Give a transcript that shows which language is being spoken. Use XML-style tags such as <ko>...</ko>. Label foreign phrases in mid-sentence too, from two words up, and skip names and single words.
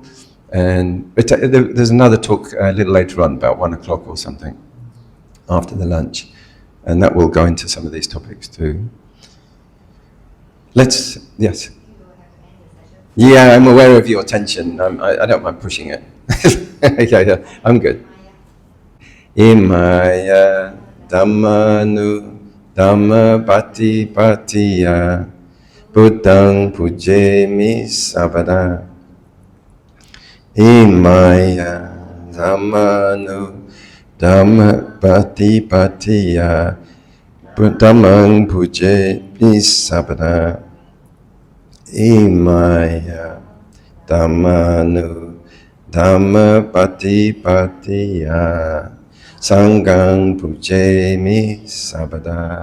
<en>And there's another talk a little later on, about 1:00 or something, after the lunch, and that will go into some of these topics too. Yes. Yeah, I'm aware of your tension. I don't mind pushing it. Yeah, I'm good.</en> <pi>Imaya dhammanu dhamma patipatiya buddhang pujemi sabada. Imaya dhammanu dhamma patipatiya dhammang puje misabada imaya dhammanu dhamma patipatiya sanghang puje misabada.</pi>